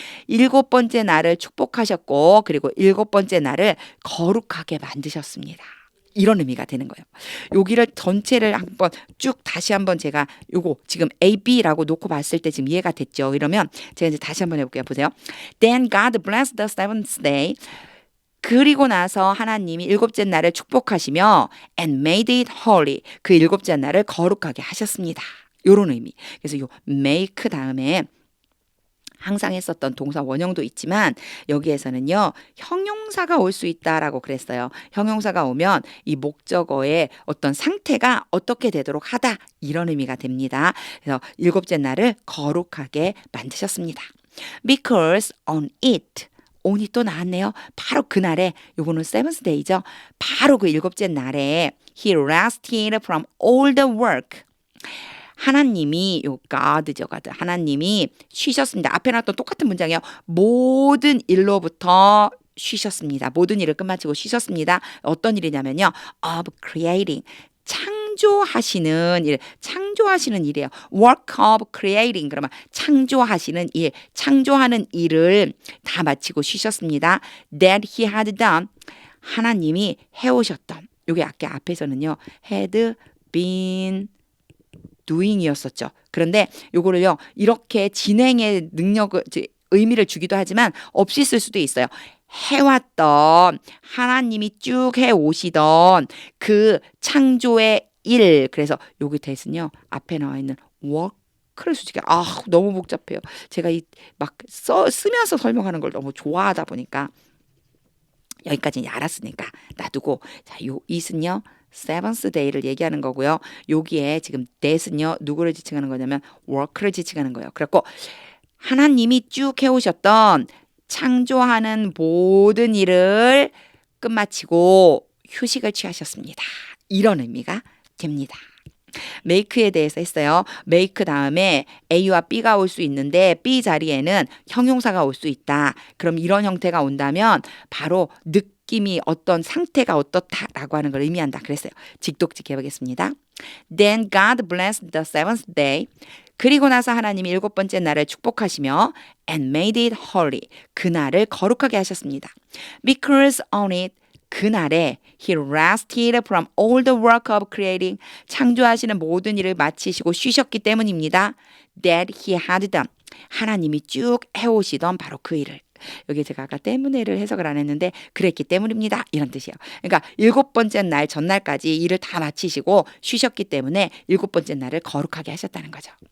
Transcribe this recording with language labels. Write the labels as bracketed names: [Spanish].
[Korean] 일곱 번째 날을 축복하셨고 그리고 일곱 번째 날을 거룩하게 만드셨습니다. 이런 의미가 되는 거예요. 여기를 전체를 한번 쭉 다시 한번 제가 요거 지금 A, B라고 놓고 봤을 때 지금 이해가 됐죠. 이러면 제가 이제 다시 한번 해볼게요. 보세요. [English] Then God blessed the seventh day. [Korean] 그리고 나서 하나님이 일곱째 날을 축복하시며 [English] and made it holy. [Korean] 그 일곱째 날을 거룩하게 하셨습니다. 요런 의미. 그래서 요 make 다음에 항상 했었던 동사 원형도 있지만 여기에서는요 형용사가 올 수 있다라고 그랬어요. 형용사가 오면 이 목적어의 어떤 상태가 어떻게 되도록 하다 이런 의미가 됩니다. 그래서 일곱째 날을 거룩하게 만드셨습니다. [English] Because on it [Korean] on이 또 나왔네요. 바로 그날에 요거는 seventh day죠. 바로 그 일곱째 날에 [English] he rested from all the work. [Korean] 하나님이 요 God죠, God. 하나님이 쉬셨습니다. 앞에 나왔던 똑같은 문장이에요. 모든 일로부터 쉬셨습니다. 모든 일을 끝마치고 쉬셨습니다. 어떤 일이냐면요. [English] of creating. [Korean] 창조하시는 일, 창조하시는 일이에요. [English] work of creating. [Korean] 그러면 창조하시는 일, 창조하는 일을 다 마치고 쉬셨습니다. [English] that he had done. [Korean] 하나님이 해오셨던. 요게 아까 앞에서는요. had been doing이었었죠. 그런데 요거를요. 이렇게 진행의 능력을 의미를 주기도 하지만 없이 쓸 수도 있어요. 해왔던 하나님이 쭉 해오시던 그 창조의 일. 그래서 여기 대신요. 앞에 나와 있는 work를 솔직히 너무 복잡해요. 제가 막 쓰면서 설명하는 걸 너무 좋아하다 보니까 여기까지 알았으니까 놔두고 자, 요 it은요. seventh day를 얘기하는 거고요. 여기에 지금 that은요. 누구를 지칭하는 거냐면 work를 지칭하는 거예요. 그래갖고 하나님이 쭉 해오셨던 창조하는 모든 일을 끝마치고 휴식을 취하셨습니다. 이런 의미가 됩니다. make에 대해서 했어요. make 다음에 A와 B가 올 수 있는데 B 자리에는 형용사가 올 수 있다. 그럼 이런 형태가 온다면 바로 느낌이 어떤 상태가 어떻다라고 하는 걸 의미한다. 그랬어요. 직독직 해보겠습니다. [English] Then God blessed the seventh day. [Korean] 그리고 나서 하나님이 일곱 번째 날을 축복하시며 [English] and made it holy. [Korean] 그날을 거룩하게 하셨습니다. [English] Because on it [Korean] 그날에 [English] he rested from all the work of creating. [Korean] 창조하시는 모든 일을 마치시고 쉬셨기 때문입니다. [English] That he had done. [Korean] 하나님이 쭉 해오시던 바로 그 일을. 여기 제가 아까 때문에를 해석을 안 했는데 그랬기 때문입니다. 이런 뜻이에요. 그러니까 일곱 번째 날 전날까지 일을 다 마치시고 쉬셨기 때문에 일곱 번째 날을 거룩하게 하셨다는 거죠.